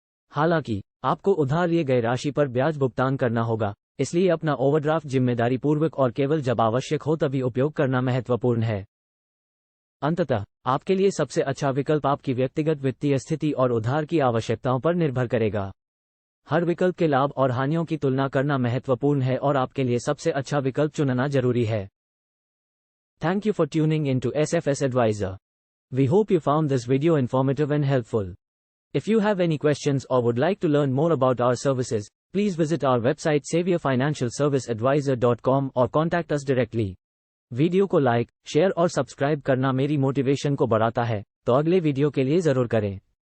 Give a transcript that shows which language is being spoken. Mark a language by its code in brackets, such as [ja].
[hi] हालांकि, आपको उधार लिए गए राशि पर ब्याज भुगतान करना होगा, इसलिए अपना ओवरड्राफ्ट जिम्मेदारी पूर्वक और केवल जब आवश्यक हो तभी उपयोग करना महत्वपूर्ण है। अंततः, आपके लिए सबसे अच्छा विकल्प आपकी व्यक्तिगत वित्तीय स्थिति और उधार की आवश्यकताओं पर निर्भर करेगा। हर विकल्प के लाभ और हानियों की तुलना करना महत्वपूर्ण है और आपके लिए सबसे अच्छा विकल्प चुनना जरूरी है। [en] Thank you for tuning in to SFS Advisor. We hope you found this video informative and helpful. If you have any questions or would like to learn more about our services, please visit our website saviourfinancialserviceadvisor.com or contact us directly. [hi] Video को like, share और subscribe करना मेरी motivation को बढ़ाता है, तो अगले video के लिए जरूर करें।